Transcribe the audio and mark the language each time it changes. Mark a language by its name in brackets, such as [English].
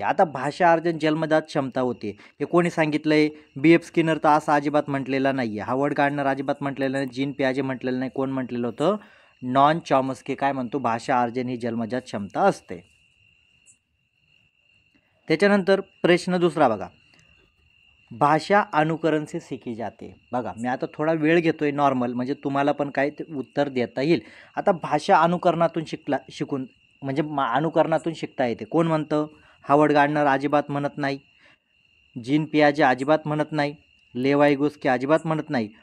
[Marathi] आता भाषा अर्जन जन्मजात क्षमता होती हे कोणी सांगितलंय? [English] B.F. [Marathi] स्किनर तर असं अजिबात म्हटलेलं नाही आहे. हावर्ड गार्डनर अजिबात म्हटलेलं नाही. जीन पियाजे म्हटलेलं नाही. कोण म्हटलेलं होतं? नॉन चॉम्स्की काय म्हणतो? भाषा अर्जन ही जन्मजात क्षमता असते. त्याच्यानंतर प्रश्न दुसरा बघा. [Hindi] भाषा अनुकरण से सीखी जाते. [Marathi] बघा, मी आता थोडा वेळ घेतोय नॉर्मल, म्हणजे तुम्हाला पण काय उत्तर देता येईल. आता भाषा अनुकरणातून शिकून म्हणजे अनुकरणातून शिकता येते. कोण म्हणतं? हावर्ड गार्डनर अजिबात म्हणत नाही. जीन पियाजे अजिबात म्हणत नाही. लेवाइगोस्की अजिबात म्हणत नाही.